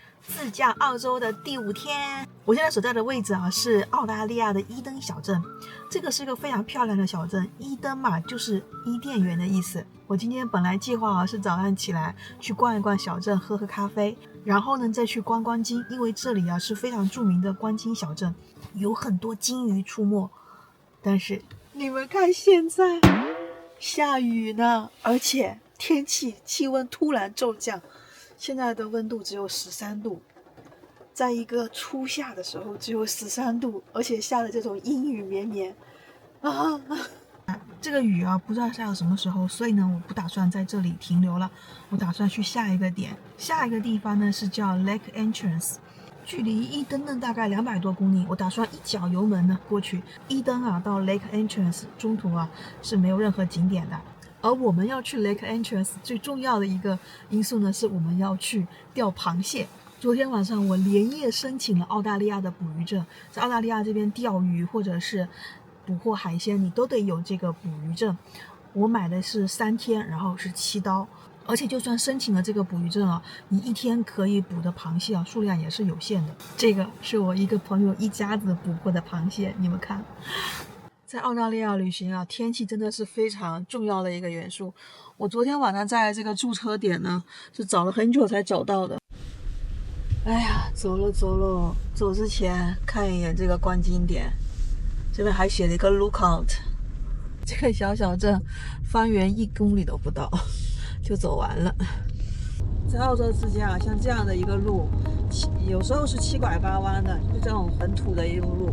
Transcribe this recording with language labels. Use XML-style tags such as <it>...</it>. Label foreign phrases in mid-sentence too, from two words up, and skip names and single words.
<zh>自駕澳洲的第5天，我現在所在的位置啊是澳大利亞的伊登小鎮。這個是一個非常漂亮的小鎮，伊登嘛就是伊甸園的意思。我今天本來計劃啊是早上起來去逛一逛小鎮，喝喝咖啡，然後呢再去觀光鯨，因為這裡啊是非常著名的觀鯨小鎮，有很多鯨魚出沒。但是你們看現在下雨呢，而且氣溫突然骤降。現在的溫度只有13度，在一個初夏的時候只有13度，而且下的这種陰雨綿綿啊！這個雨啊不知道下到什麼時候，所以呢我不打算在這裡停留了，我打算去下一個點。下一個地方呢是叫 Lake Entrance， 距離伊登呢大概200多公里，我打算一腳油門呢過去。伊登啊到 Lake Entrance 中途啊是沒有任何景點的。而我們要去 Lake Entrance 最重要的一個因素呢，是我們要去釣螃蟹。昨天晚上我連夜申請了澳大利亞的捕魚證，在澳大利亞這邊釣魚或者是捕獲海鮮，你都得有這個捕魚證。我買的是3天，然後是7刀，而且就算申請了這個捕魚證啊，你一天可以捕的螃蟹啊數量也是有限的。這個是我一個朋友一家子捕獲的螃蟹，你們看。在澳大利亞旅行啊，天氣真的是非常重要的一個元素。我昨天晚上在這個駐車點呢，是找了很久才找到的。哎呀，走了，走之前看一眼這個觀鯨點，這邊還寫了一個 lookout。這個小鎮方圓1公里都不到就走完了。在澳洲自駕啊，像這樣的一個路，有時候是7拐8彎的，就這種很土的一路路。</zh>